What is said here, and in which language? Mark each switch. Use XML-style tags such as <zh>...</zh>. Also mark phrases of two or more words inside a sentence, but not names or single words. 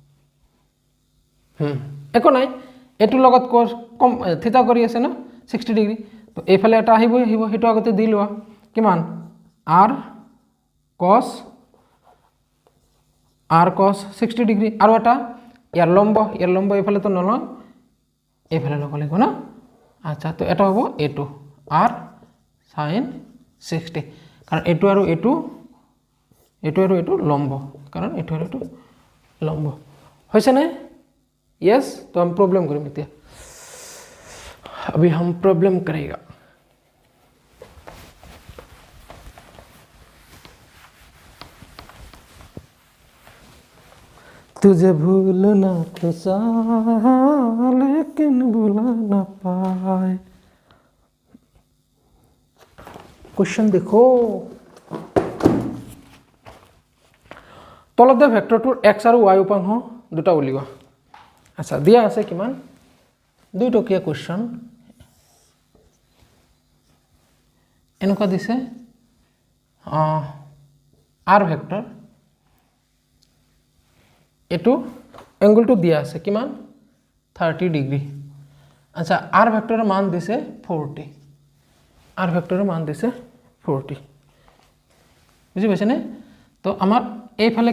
<as>একো নাই এটো লগত কম থিতা কৰি আছে না 60 ডিগ্ৰী তো এইফালে এটা আহিব হেতু আগতে দি লোৱা কিমান r cos 60 ডিগ্ৰী আৰু এটা ইয়াৰ লম্ব এইফালে তো নলয় এইফালে লব লাগিব না আচ্ছা তো এটা হ'ব এটো r sin 60 কাৰণ এটো আৰু এটো লম্ব কাৰণ এটো আৰু এটো লম্ব হৈছে না</as> <hi>यस तो हम प्रॉब्लम करेंगे अभी हम प्रॉब्लम करेगा तुझे भूलना तो लेकिन भूला ना पाए क्वेश्चन देखो</hi> <as>तलत ভেক্টৰটোৰ x আৰু y উপাংশ দুটা উলিওৱা আচ্ছা দিয়া আছে কিমান দুই টকিয়া কোশ্চন এনেকুৱা দিছে r ভেক্টৰ এটো এংগলটো দিয়া আছে কিমান 30 ডিগ্ৰী আচ্ছা r ভেক্টৰৰ মান দিছে 40 r ভেক্টৰৰ মান দিছে 40 বুজি পাইছে নে তো আমাৰ এইফালে</as>